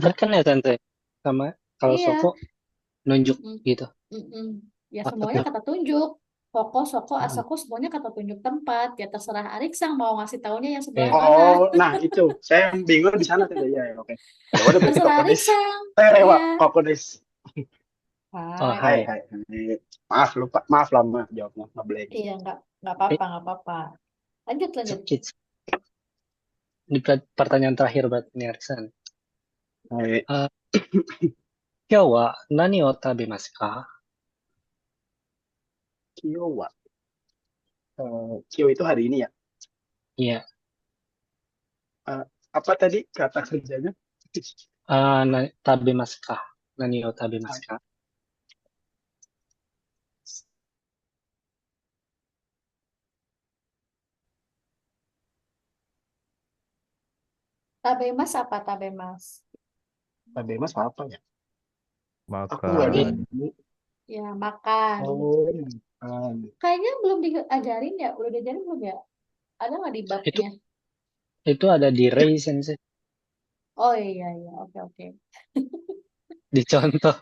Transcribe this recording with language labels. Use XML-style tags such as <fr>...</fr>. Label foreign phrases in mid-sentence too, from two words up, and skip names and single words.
<id>dekat kan ya Tante? Sama kalau Iya. Soko nunjuk Mm-mm. gitu. Mm-mm. Ya Apa semuanya tuh? kata tunjuk.</id> <ja>ここ、そこ、あそこ</ja> <id>semuanya kata tunjuk tempat. Ya terserah Ariksang mau ngasih taunya yang sebelah Iya. mana. Oh, nah itu. Saya yang bingung di sana tadi. Ya, oke. Ya udah berarti Terserah</id> <ja>ここです.</ja> <id>Ariksang. Rewa, Iya.</id> <ja>ここです. Oh,</ja> <id>Hai. Hai, hai. hai. Maaf, lupa. Maaf lama jawabnya. Ngeblank. Iya, nggak apa-apa, nggak apa-apa. Lanjut, lanjut. It's Di pertanyaan terakhir berarti nih Ariksan. Hai,</id> <ja>Eh, 今日は何を食べますか？今日は.</ja> <id>Kyo itu hari ini ya. Iya, Eh, apa tadi kata kerjanya?</id> <ja>食べますか？何を食べますか？</ja> <id>Tabemas apa tabemas? Tabemas apa ya? Aku nggak Ini Makan. nemu. ya makan. Oh, makan. Kayaknya belum diajarin ya. Udah diajarin belum ya? Ada nggak di Itu babnya? itu ada di Ray Sensei, Oh iya iya. Oke oke. dicontoh</id>